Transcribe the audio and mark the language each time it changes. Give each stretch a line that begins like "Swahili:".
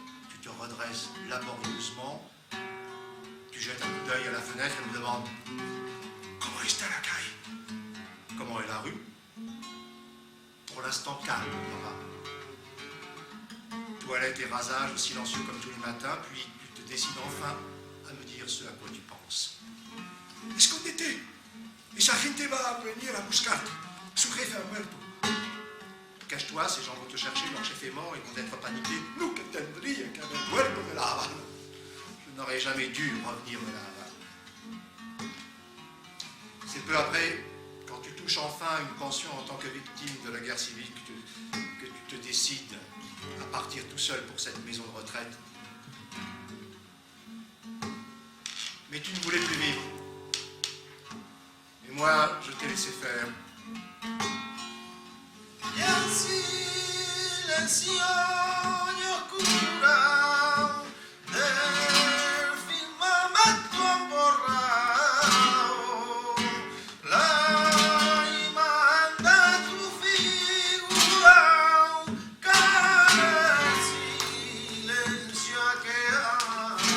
French: Tu te redresses laborieusement. Tu jettes un coup d'œil à la fenêtre et me demandes comment est la caille? Comment est la rue? Pour l'instant, calme, papa. Toilette et rasage silencieux comme tous les matins, puis tu te décides enfin à me dire ce à quoi tu penses.
Spanish: Escondete. Esa gente va a venir a buscarte. Su jefe ha muerto.
French: Cache-toi, ces gens vont te chercher, leur chef est mort, ils vont être paniqués. Nous,
Spanish: que tendría que haber muerto de la Havane.
French: Je n'aurais jamais dû revenir de la Havane. C'est peu après, quand tu touches enfin une pension en tant que victime de la guerre civile, que tu te décides à partir tout seul pour cette maison de retraite. Mais tu ne voulais plus vivre. Et moi, je t'ai laissé faire.
Spanish: Y en silencio y oscura del firmamento borrado, la imagen de tu figura, cada silencio ha quedado,